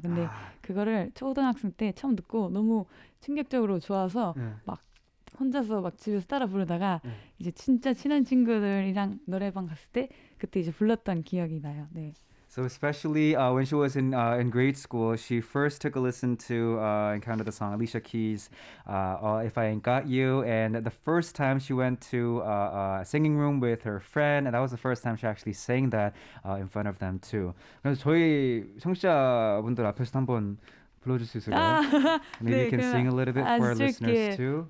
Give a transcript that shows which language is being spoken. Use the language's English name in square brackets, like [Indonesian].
[Korean] 근데 그거를 초등학생 때 처음 듣고 너무 충격적으로 좋아서 막 혼자서 막 집에서 따라 부르다가 이제 진짜 친한 친구들이랑 노래방 갔을 때 그때 이제 불렀던 기억이 나요. 네. [English] So especially when she was in grade school, she first took a listen to and kind of the song Alicia Keys' "If I Ain't Got You," and the first time she went to a singing room with her friend, and that was the first time she actually sang that in front of them too. [Korean] 그래서 저희 청취자분들 앞에서 한번 불러줄 수 있을까요? [English] Maybe you can sing a little bit for our listeners too.